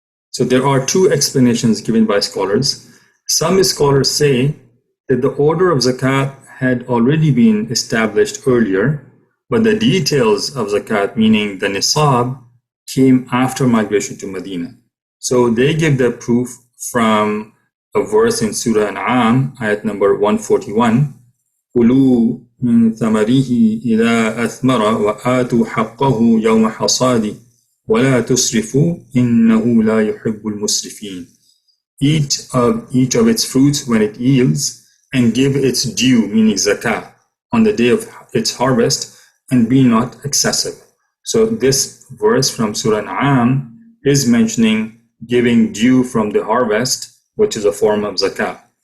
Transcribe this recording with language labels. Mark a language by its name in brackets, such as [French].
[English] So there are two explanations given by scholars. Some scholars say that the order of zakat had already been established earlier, but the details of zakat, meaning the nisab, came after migration to Medina. So they give the proof from a verse in Surah An'am, ayat number 141, [Arabic] كُلُوا مِن ثَمَرِهِ إِذَا أَثْمَرَ وَآتُوا حَقَّهُ يَوْمَ حَصَادِهِ وَلَا تُسْرِفُوا إِنَّهُ لَا يُحِبُّ الْمُسْرِفِينَ. [English] Eat of each of its fruits when it yields, and give its due, meaning zakah, on the day of its harvest, and be not excessive. So this verse from Surah An'am is mentioning giving due from the harvest, which is a form of zakah.